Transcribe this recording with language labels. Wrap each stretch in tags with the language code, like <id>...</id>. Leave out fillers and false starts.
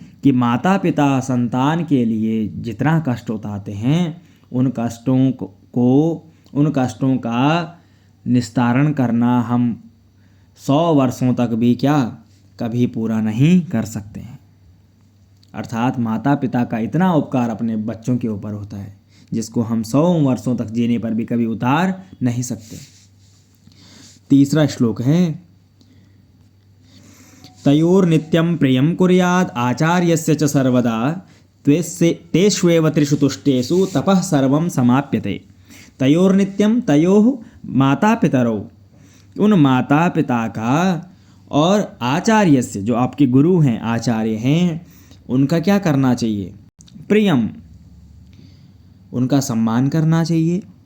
<hi>कि माता पिता संतान के लिए जितना कष्ट उठाते हैं, उन कष्टों का निस्तारण करना हम 100 वर्षों तक भी क्या कभी पूरा नहीं कर सकते हैं। अर्थात माता पिता का इतना उपकार अपने बच्चों के ऊपर होता है जिसको हम 100 वर्षों तक जीने पर भी कभी उतार नहीं सकते। तीसरा श्लोक है</hi> <sa>तयोर नित्यं प्रियं कुर्यात् आचार्यस्य च सर्वदा तेष्वेव त्रिषु तुष्टेषु तपः सर्वं समाप्यते। तयोर नित्यं, तयोः माता पितरौ,</sa> <hi>उन माता पिता का और आचार्यस्य, जो आपके गुरु हैं, आचार्य हैं, उनका क्या करना चाहिए? प्रियम, उनका सम्मान करना चाहिए।</hi>